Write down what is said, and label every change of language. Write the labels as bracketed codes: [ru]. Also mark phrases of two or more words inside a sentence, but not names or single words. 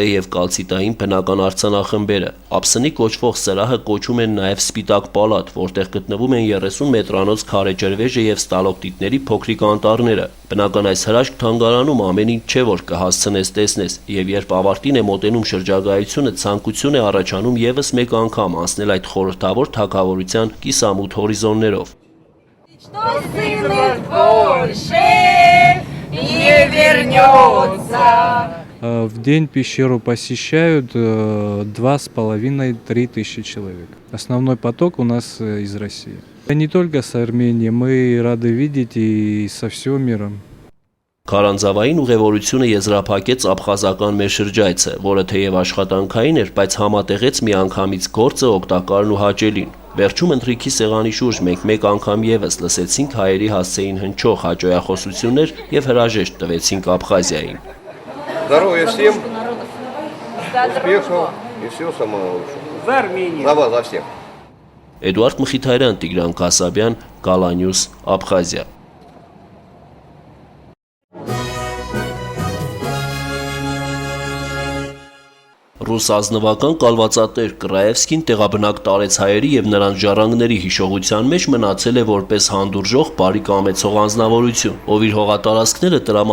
[hy] եւ կալցիտային բնական արձանախմբերը։ Ափսնի կոչվող սրահը կոչում են նաև Սպիտակ պալատ, որտեղ գտնվում են 30 մետրանոց քարե ջրվեժը եւ ստալոկտիտների փոքրիկ անտառները։ Բնական այս հրաշք թանգարանում ամեն ինչ չէ, որ կհասցնես տեսնես, եւ երբ ավարտին է մոտենում շրջագայությունը, ցանկություն է առաջանում եւս մեկ անգամ անցնել այդ խորհրդավոր թագավորության կիսամութ հորիզոններով։ [ru] В день пещеру посещают 2,5–3 тысячи человек. Основной поток у нас из России. Не только с Арменией, мы рады видеть и со всего мира. [hy] Քարանձավային ուղևորությունը եզրափակեց աբխազական մեր շրջայցը, որը թեև աշխատանքային էր, բայց համատեղեց միանգամից գործը օգտակարն ու հաճելին։ Վերջում ընթրիքի սեղանի շուրջ մենք մեկ անգամ եւս լսեցինք հայերի հասցեին հնչող հաճոյախոսություններ եւ հրաժեշտ տվեցինք Աբխազիային։ [ru] Здоровья всем, успехов и всего самого лучшего. За Армению. За вас, за всех. [hy] Էդուարդ Մխիթարյան, Տիգրան Կասաբյան, Գալանյուս, Աբխազիա։ Ռուս ազնվական կալվածատեր Կրաևսկին տեղաբնակ տարեց հայերի եւ նրանց ժառանգների հիշողության մեջ մնացել է որպես հանդուրժող բարի կամեցող անձնավորություն, ով իր հողատարածքները տրամադրել